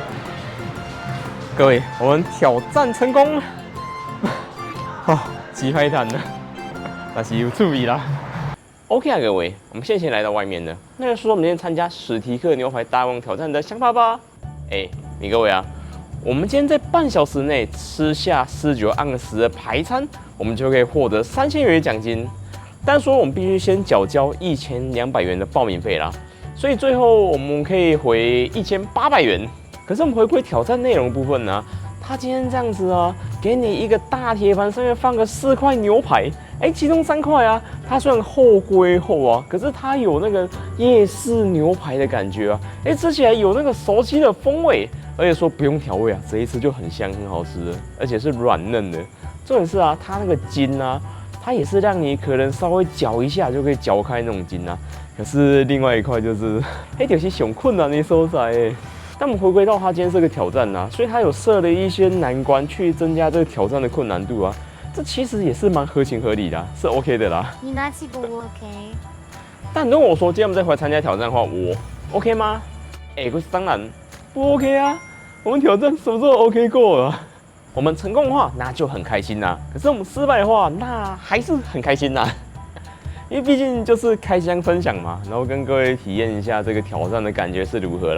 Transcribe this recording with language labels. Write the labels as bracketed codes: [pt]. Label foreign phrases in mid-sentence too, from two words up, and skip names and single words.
[zh] 各位，我們挑戰成功，啊，雞排攤了，但是有注意啦。OK 啊，各位，我們現在來到外面了。那就說我們今天參加史提克牛排大王挑戰的想法吧。你各位啊，我們今天在半小時內吃下49盎司的排餐，我們就可以獲得3000元的獎金。但說我們必須先繳交1200元的報名費啦，所以最後我們可以回1800元。可是我們回歸挑戰內容的部分呢，他今天這樣子啊，給你一個大鐵盤，上面放個4塊牛排。其中3塊啊，它雖然厚歸厚啊，可是它有那個夜市牛排的感覺啊，吃起來有那個熟悉的風味，而且說不用調味啊，這一吃就很香，很好吃的，而且是軟嫩的。重點是啊，它那個筋啊，它也是讓你可能稍微攪一下就可以攪開那種筋啊。可是另外一塊就是，就是上困難的所在哎。但我們回歸到它今天是個挑戰啊，所以它有設了一些難關去增加這個挑戰的困難度啊。這其實也是蠻合情合理的，是 OK 的啦。你哪次不 OK？但如果我說今天我們再回來參加挑戰的話，我 OK 嗎？可是當然不 OK 啊！我們挑戰什麼時候 OK 過了？我們成功的話，那就很開心啦。可是我們失敗的話，那還是很開心啦。因為畢竟就是開箱分享嘛，然後跟各位體驗一下這個挑戰的感覺是如何啦。